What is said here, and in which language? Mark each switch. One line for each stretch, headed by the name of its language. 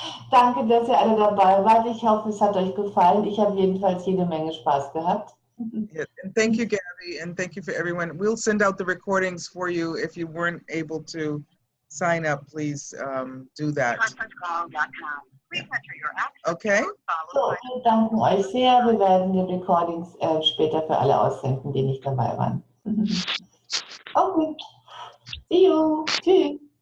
German: Danke, dass ihr alle dabei wart. Ich hoffe, es hat euch gefallen. Ich habe jedenfalls jede Menge Spaß gehabt.
English: Yeah, and thank you, Gabby, and thank you for everyone. We'll send out the recordings for you. If you weren't able to sign up, please do that. Okay?
German: So, wir danken euch sehr. Wir werden die Recordings später für alle aussenden, die nicht dabei waren. Okay.
English: See you.
German: Tschüss.